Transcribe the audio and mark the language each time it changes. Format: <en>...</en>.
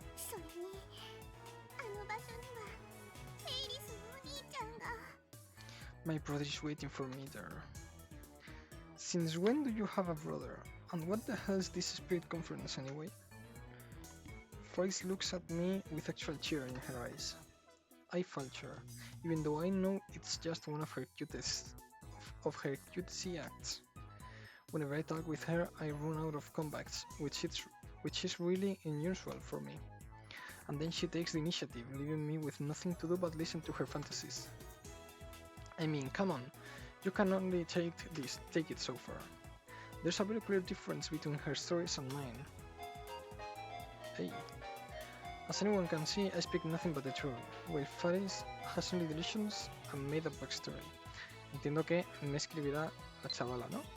<ja>それにあの場所にはフェイリスのお兄ちゃんが。</ja> <en>My brother is waiting for me there. Since when do you have a brother? And what the hell is this spirit conference anyway? Faris looks at me with actual cheer in her eyes. I falter, even though I know it's just one of her of her cutesy acts. Whenever I talk with her, I run out of comebacks, which is really unusual for me. And then she takes the initiative, leaving me with nothing to do but listen to her fantasies. I mean, come on, you can only take it so far. There's a very clear difference between her stories and mine. Hey. As anyone can see, I speak nothing but the truth, while Faris has only delusions and made up backstory.</en> <es>Entiendo que me escribirá la chavala, ¿no?</es>